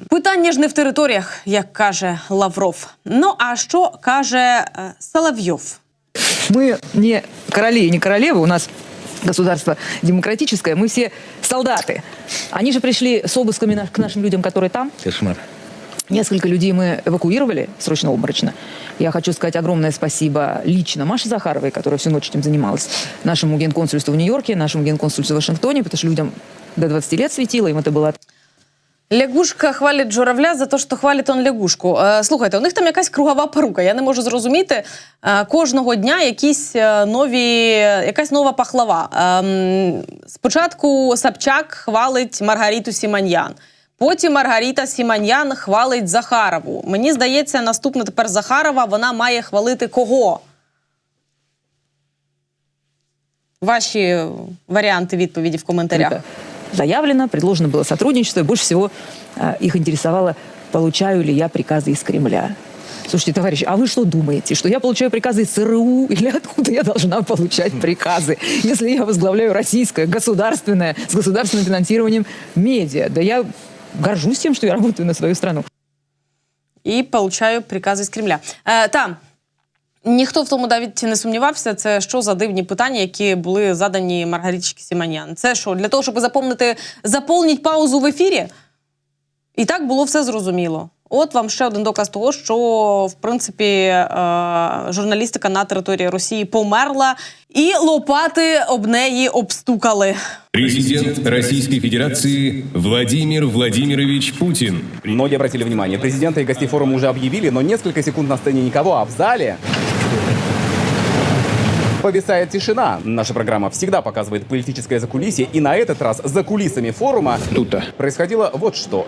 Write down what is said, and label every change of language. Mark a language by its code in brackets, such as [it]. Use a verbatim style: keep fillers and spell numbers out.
[uk] Питання ж не в територіях, як каже Лавров. Ну а що каже Соловйов? Ми не королі і не королеви, у нас государство демократичне, ми всі солдати. Вони ж прийшли з обысками на, к нашим людям, які там. Кошмар. [ru] Несколько людей мы эвакуировали срочно-обморочно. Я хочу сказать огромное спасибо лично Маше Захаровой, которая всю ночь этим занималась, нашему генконсульству в Нью-Йорке, нашему генконсульству в Вашингтоне, потому что людям до двадцати лет светило, им это было... [uk] Лягушка хвалить журавля за те, що хвалить он лягушку. Слухайте, у них там якась кругова порука, я не можу зрозуміти. Кожного дня якісь нові, якась нова пахлава. Спочатку Собчак хвалить Маргариту Сімоньян. Потім Маргарита Сімоньян хвалить Захарову. Мені здається, наступна тепер Захарова, вона має хвалити кого? Ваші варіанти відповіді в коментарях. [ru] Заявлено, предложено было сотрудничество, и больше всего э, их интересовало, получаю ли я приказы из Кремля. Слушайте, товарищи, а вы что думаете, что я получаю приказы из ЦРУ или откуда я должна получать приказы, если я возглавляю российское, государственное, с государственным финансированием медиа? Да я... горжусь тем, что я работаю на свою страну. И получаю приказы из Кремля. Э, там [uk] Ніхто в тому навіть не сумнівався, це що за дивні питання, які були задані Маргаритці Сіманян. Це що, для того, щоб заповнити, заповніть паузу в ефірі? І так було все зрозуміло. От вам ще один доказ того, що, в принципі, журналістика на території Росії померла, і лопати об неї обстукали. [ru] Президент Российской Федерации Владимир Владимирович Путин. Многие обратили внимание. Президента и гостей форума уже объявили, но несколько секунд на сцене никого, а в зале повисает тишина. Наша программа всегда показывает политическое закулисье, и на этот раз за кулисами форума тут-то происходило вот что.